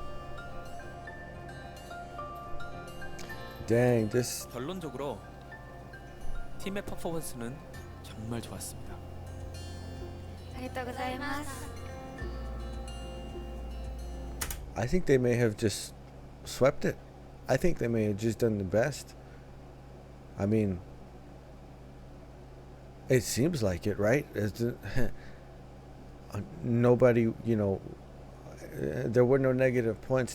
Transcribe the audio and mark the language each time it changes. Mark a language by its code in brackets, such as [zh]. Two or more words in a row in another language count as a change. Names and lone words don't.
[en] Dang, this. [ko] 결론적으로 팀의 퍼포먼스는 정말 좋았습니다. [ja] ありがとうございます [en] I think they may have just swept it. I think they may have just done the best. I mean, it seems like it, right? Nobody, there were no negative points.